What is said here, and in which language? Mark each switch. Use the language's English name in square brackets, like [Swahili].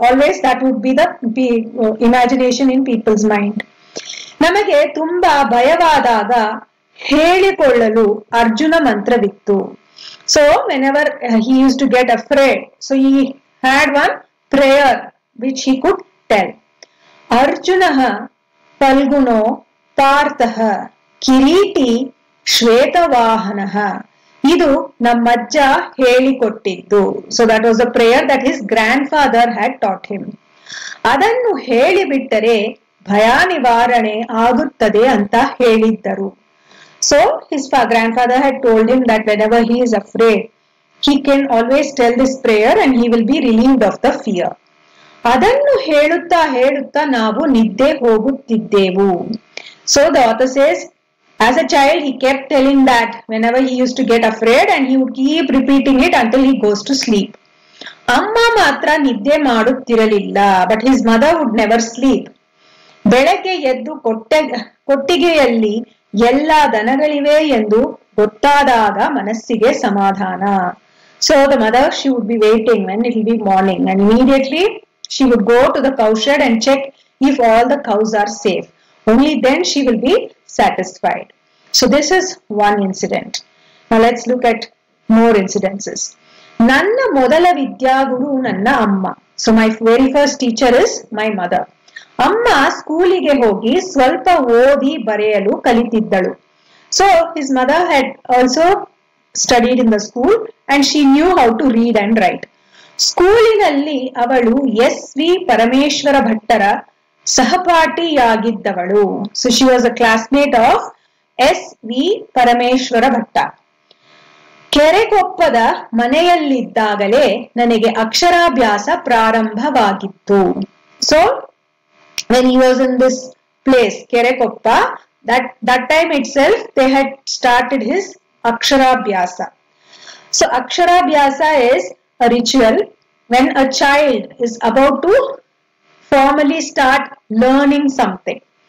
[English] Always that would be the imagination in people's mind. [Kannada] ನಮಗೆ ತುಂಬಾ ಭಯವಾದಾಗ ಹೇಳಿಕೊಳ್ಳಲು Arjuna ಮಂತ್ರವಿತ್ತು. [English] So whenever he used to get afraid, so he had one prayer which he could tell. [Sanskrit] Arjunah Falguno Partah Kiriti Shvetavahanah. [Kannada] ಇದು ನಮ್ಮಜ್ಜ ಹೇಳಿಕೊಟ್ಟಿದ್ದು. [English] So that was the prayer that his grandfather had taught him. [Kannada] ಅದನ್ನು ಹೇಳಿಬಿಟ್ಟರೆ ಭಯ ನಿವಾರಣೆ ಆಗುತ್ತದೆ ಅಂತ ಹೇಳಿದ್ದರು. [English] So his grandfather had told him that whenever he is afraid, he can always tell this prayer and he will be relieved of the fear. [Kannada] ಅದನ್ನು ಹೇಳುತ್ತಾ ಹೇಳುತ್ತಾ ನಾವು ನಿದ್ದೆ ಹೋಗುತ್ತಿದ್ದೆವು. [English] So the author says, as a child he kept telling that whenever he used to get afraid, and he would keep repeating it until he goes to sleep. [Kannada] ಅಮ್ಮ ಮಾತ್ರ ನಿದ್ದೆ ಮಾಡುತ್ತಿರಲಿಲ್ಲ, [English] but his mother would never sleep. [Kannada] ಬೆಳಗ್ಗೆ ಎದ್ದು ಕೊಟ್ಟಿಗೆಯಲ್ಲಿ ಎಲ್ಲ ದನಗಳಿವೆ ಎಂದು ಗೊತ್ತಾದಾಗ ಮನಸ್ಸಿಗೆ ಸಮಾಧಾನ. [English] So the mother, she would be waiting when it will be morning, and immediately she would go to the cowshed and check if all the cows are safe. Only then she will be satisfied. So this is one incident. Now let's look at more incidences. [Kannada] Nanna modala vidyaguru nanna amma. [English] So my very first teacher is my mother. [Kannada] Amma schoolige hogi swalpa odi bareyalu kalitiddalu. [English] So his mother had also studied in the school and she knew how to read and write. [Kannada] ಸ್ಕೂಲಿನಲ್ಲಿ ಅವಳು SV. Parameshwara ಭಟ್ಟರ ಸಹಪಾಠಿಯಾಗಿದ್ದವಳು. [English] So she was a classmate of S V. Parameshwara Bhatt. [Kannada] ಕೆರೆಕೊಪ್ಪದ ಮನೆಯಲ್ಲಿದ್ದಾಗಲೇ ನನಗೆ ಅಕ್ಷರಾಭ್ಯಾಸ ಪ್ರಾರಂಭವಾಗಿತ್ತು. [English] So when he was in this place, Kerekoppa, that time itself they had started his Aksharabhyasa. So Aksharabhyasa is a ritual when a child is about to formally start learning something.